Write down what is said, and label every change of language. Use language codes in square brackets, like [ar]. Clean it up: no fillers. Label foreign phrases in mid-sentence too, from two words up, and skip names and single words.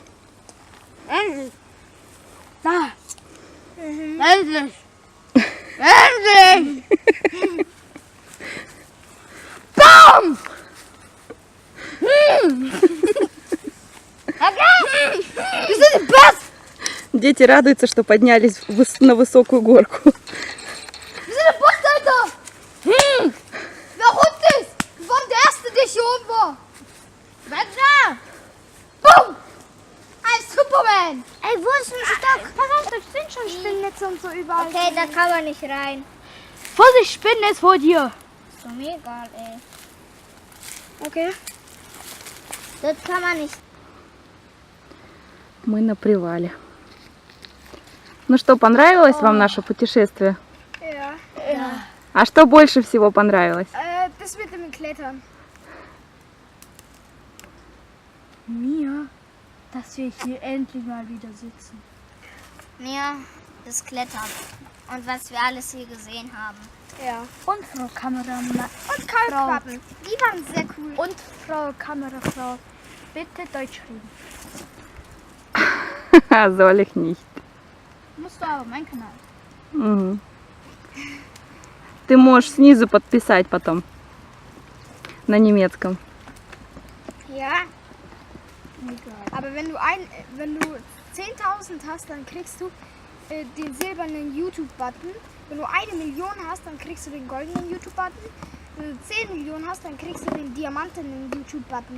[de] Endlich. Da. Endlich. Endlich. Bam. Wir sind die Besten. [ru] Дети радуются, что поднялись на высокую горку. [de] Wir sind der Beste, Alter. Wer rund ist? Wir waren der Erste, der hier oben war. Wer da? Boom. Ein Superman. Ey, wo ist ein Stock? Pass auf, da sind schon Spinnnetze und so überall. Okay, da kann man nicht rein. Vorsicht, Spinnennetz vor dir. Ist doch mir egal, ey. Okay. Das kann man nicht. [ru] Мы на привале. Ну что, понравилось вам наше путешествие? [de] Ja. [ru] А что больше всего понравилось? [de] Das mit dem Klettern. Mir, dass wir hier endlich mal wieder sitzen. Mir das Klettern. Und was wir alles hier gesehen haben. Ja. Und Frau Kameramann. Und Kaulquappen. Die waren sehr cool. Und Frau Kamerafrau. Bitte Deutsch reden. Soll ich nicht. Musst du aber meinen Kanal. Мгм. [ru] Ты можешь снизу подписать потом. На немецком. [de] Ja. Aber wenn du 10.000 hast, dann kriegst du den silbernen YouTube-Button. Wenn du 1 Million hast, dann kriegst du den goldenen YouTube-Button. Wenn du 10 Millionen hast, dann kriegst du den diamantenen YouTube-Button.